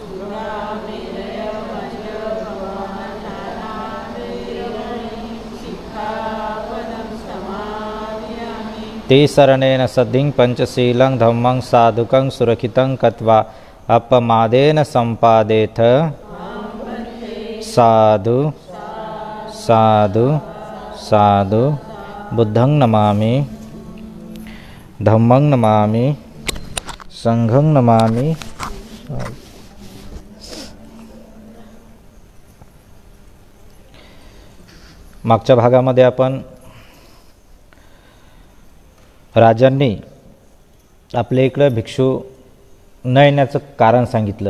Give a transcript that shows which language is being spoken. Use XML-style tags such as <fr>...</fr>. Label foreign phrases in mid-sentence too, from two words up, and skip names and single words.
<pi>शरणेन सद्धिं पंचशीलं धम्मं साधुकं सुरक्षितं कृत्वा अपमादेन संपादेथ। साधु साधु साधु। बुद्धं नमामि, धम्मं नमामि, संघं नमामि।</pi> <mr>मागच्या भागामध्ये आपण राजांनी आपल्या इकडं भिक्षू न येण्याचं कारण सांगितलं.</mr>